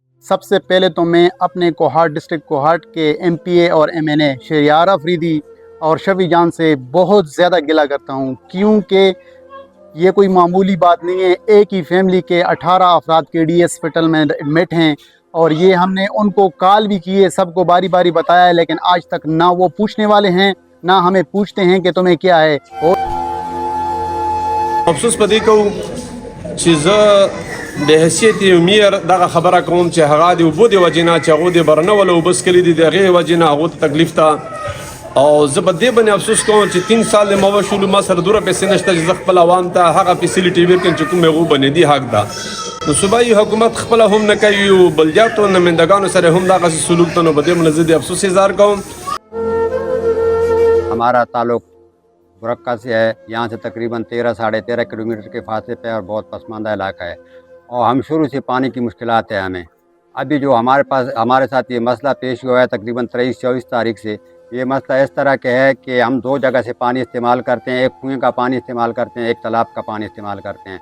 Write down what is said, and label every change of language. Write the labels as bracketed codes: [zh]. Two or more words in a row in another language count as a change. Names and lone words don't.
[ur] سب سے پہلے تو میں اپنے کوہاٹ ڈسٹرکٹ کوہاٹ کے MP اور MNA شہریار افریدی اور شفیع جان سے بہت زیادہ گلہ کرتا ہوں، کیونکہ یہ کوئی معمولی بات نہیں ہے۔ ایک ہی فیملی کے 18 افراد KD ہاسپٹل میں ایڈمٹ ہیں، اور یہ ہم نے ان کو کال بھی کی ہے، سب کو باری باری بتایا ہے، لیکن آج تک نہ وہ پوچھنے والے ہیں نہ ہمیں پوچھتے ہیں کہ تمہیں کیا ہے۔ اور [ps] افسوس پدې کوو چې زه د حیثیت یو میر دغه خبره کوم چې هغه د اوبو د وجې نه چې هغو د برنه وله اوبه څښلي دي، د هغې وجې نه هغو ته تکلیف ته، او زه په دې باندې افسوس کوم چې 3 سال د ما وشولو، ما سره دومره پیسې نشته چې زه خپل عوام ته هغه فیسیلیټي ورکړم چې کوم هغو بنیادي حق ده. نو صوبایي حکومت خپله هم نه کوي، او بلجاتو نمایندګانو سره هم دغسې سلوک ته، نو په دې باندې زه د افسوس اظهار کوم. [ur] ہمارا تعلق برکہ سے ہے، یہاں سے تقریباً 13-13.5 کلومیٹر کے فاصلے پہ، اور بہت پسماندہ علاقہ ہے، اور ہم شروع سے پانی کی مشکلات ہے ہمیں. ابھی جو ہمارے ساتھ یہ مسئلہ پیش ہوا ہے تقریباً 23-24 تاریخ سے، یہ مسئلہ اس طرح کے ہے کہ ہم 2 جگہ سے پانی استعمال کرتے ہیں، ایک کنویں کا پانی استعمال کرتے ہیں، ایک تالاب کا پانی استعمال کرتے ہیں.